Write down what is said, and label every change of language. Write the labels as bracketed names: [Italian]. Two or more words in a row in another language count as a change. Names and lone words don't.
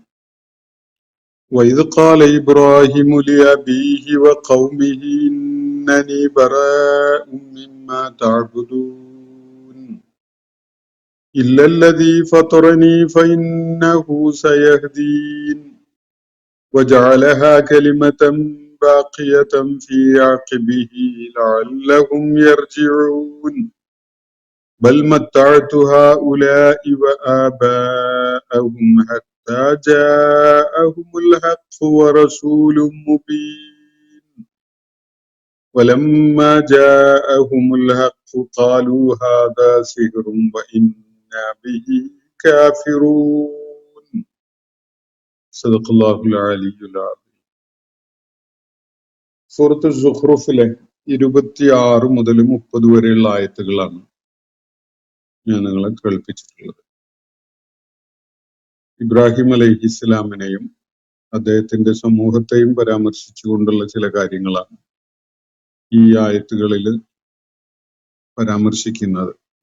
[Arabic] وإذ قال إبراهيم لأبيه وقومه إنني براء مما تعبدون إلا الذي فطرني فإنه سيهدين وجعلها كلمة باقية في عقبه لعلهم يرجعون بل متعت هؤلاء وآباءهم حتى جاءهم الحق ورسول مبين ولما جاءهم الحق قالوا هذا سحر وإنا به كافرون. صدق الله العلي العظيم. [Malayalam] സൂറത്ത് സുഖ്റൂഫിലെ 26 മുതൽ 30 വരെയുള്ള ആയത്തുകളാണ് ഞാൻ നിങ്ങളെ കേൾപ്പിച്ചിട്ടുള്ളത്. ഇബ്രാഹിം അലൈഹിസ്സലാമിനെയും അദ്ദേഹത്തിന്റെ സമൂഹത്തെയും പരാമർശിച്ചുകൊണ്ടുള്ള ചില കാര്യങ്ങളാണ് ഈ ആയത്തുകളിൽ പരാമർശിക്കുന്നത്.